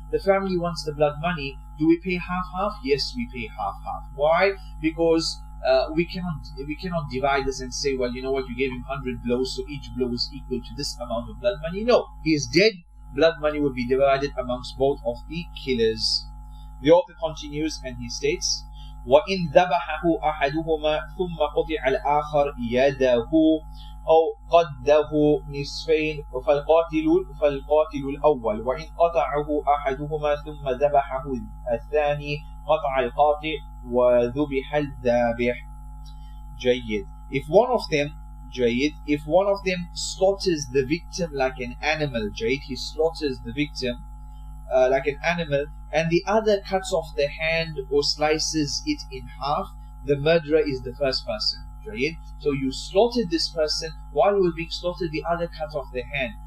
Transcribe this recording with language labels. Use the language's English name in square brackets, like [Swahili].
[English] The family wants the blood money. Do we pay half-half? Yes, we pay half-half. Why? Because we cannot divide this and say, well, you know what, you gave him 100 blows, so each blow is equal to this amount of blood money. No, he is dead. Blood money will be divided amongst both of the killers. [Arabic] The author continues and he states, وَإِنْ ذَبَحَهُ أَحَدُهُمَا ثُمَّ قُطِعَ الْآخَرِ يَدَهُ أَوْ قَدَّهُ نِصْفَيْنِ فَالْقَاتِلُ الْأَوَّلِ وَإِنْ قَطَعَهُ أَحَدُهُمَا ثُمَّ ذَبَحَهُ الثَّانِي قَطَعَ الْقَاطِعُ وَذُبِحَ الذَّابِحُ. [English] If one of them, Jayid, if one of them slaughters the victim like an animal, Jayid, he slaughters the victim like an animal, and the other cuts off the hand or slices it in half, the murderer is the first person. Jayid. So you slaughtered this person, while he was being slaughtered, the other cut off their hand.